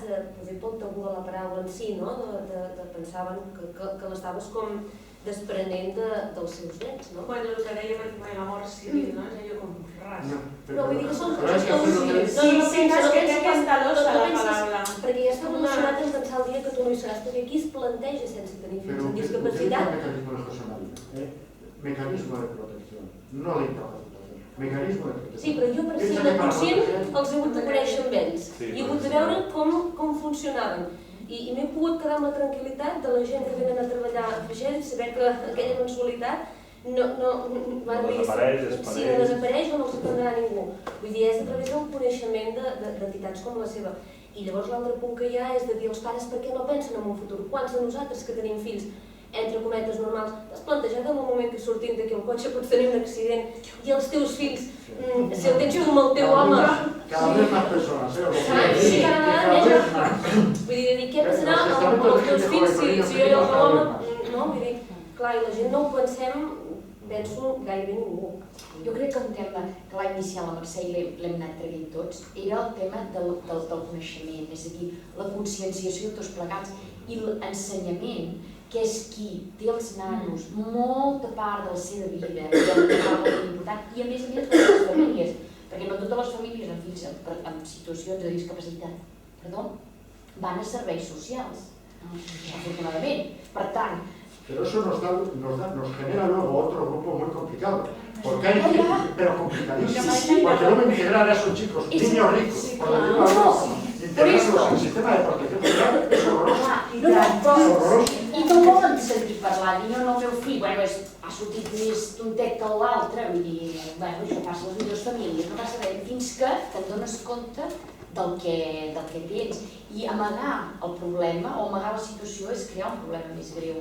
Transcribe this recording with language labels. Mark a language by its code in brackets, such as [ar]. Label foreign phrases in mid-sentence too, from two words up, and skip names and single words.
[ca] Poder pel tabú de la paraula en si, no? Pensaven que l'estaves com desprenent dels seus nets, no? Bueno, el que dèiem en l'amor civil, no? És allò com ras. No, vull dir que són coses que no té aquesta losa la paraula. Perquè ja està relacionat en pensar el dia que tu no hi seràs, perquè aquí es planteja sense tenir fills amb discapacitat. [es] Mecanismo de protección, no de incapacitación. Mecanismo de protección. [ca] Sí, però jo per ser conscient els he hagut de conèixer amb ells i he hagut de veure com funcionaven. I m'he pogut quedar amb la tranquil·litat de la gent que venen a treballar a Fragell i saber que aquella mensualitat no desapareix o no els prendrà ningú. Vull dir, és a través del coneixement d'entitats com la seva. I llavors l'altre punt que hi ha és de dir als pares per què no pensen en un futur. Quants de nosaltres que tenim fills entre cometes normals, t'has plantejat en un moment que sortint d'aquí el cotxe pots tenir un accident i els teus fills, si el tens tu amb el teu home... [es] Cada vez más personas, [ca] Sí, cada vegada més. Vull dir, què passarà amb els teus fills si jo i el meu home... No, vull dir, clar, i la gent no ho pensem, penso gairebé ningú. Jo crec que un tema que va iniciar la Mercè i l'hem anat traient tots era el tema del coneixement, és a dir, la conscienciació de tots plegats i l'ensenyament, que és qui té els nanos molta part de la seva vida i a més de les famílies, perquè no totes les famílies amb fills en situacions de discapacitat van a serveis socials, afortunadament. Per tant, [es] pero eso nos genera luego otro grupo muy complicado, porque hay que, pero complicadísimo, porque luego integrar a esos chicos, niños ricos, por decirlo así, integrarlos en el sistema de protección social es horroroso. [ca] I no volen sentir parlar, dir, no, el meu fill, ha sortit més tontet que l'altre, vull dir, això passa a les millors famílies, no passa res, fins que te'n dones compte del que tens. I amagar el problema o amagar la situació és crear un problema més greu.